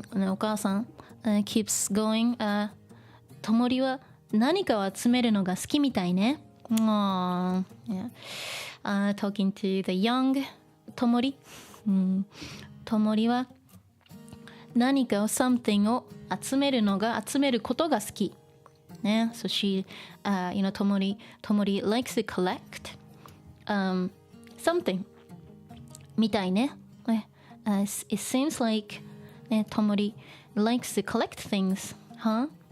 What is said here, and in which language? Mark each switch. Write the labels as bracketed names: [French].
[English] お母さんkeeps going. [Japanese] ともりは何かを集めるのが好きみたいね。 [English] Yeah. Talking to the young ともり。 [Japanese] ともりは何かを something を集めることが好き。ね。 [English] So she, ともり likes to collect, something [Japanese] みたいね。 [English] It seems like ね、ともり likes to collect things, huh?